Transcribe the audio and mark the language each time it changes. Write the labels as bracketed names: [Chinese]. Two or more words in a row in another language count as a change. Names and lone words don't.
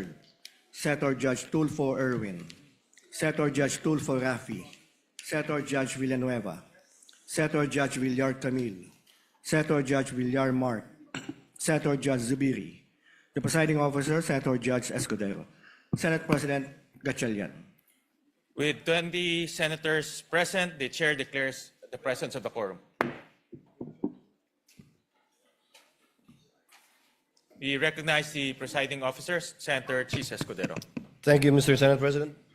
[English] Senator Judge Tulfo Erwin. Senator Judge Tulfo Rafi. Senator Judge Villanueva. Senator Judge Villar Camille. Senator Judge Villar Mark. Senator Judge Zubiri. The presiding officer, Senator Chiz Escudero. Senate President Gatchalian. With 20 senators present, the chair declares the presence of the quorum. We recognize the presiding officer, Senator Chiz Escudero. Thank you, Mr. Senate President.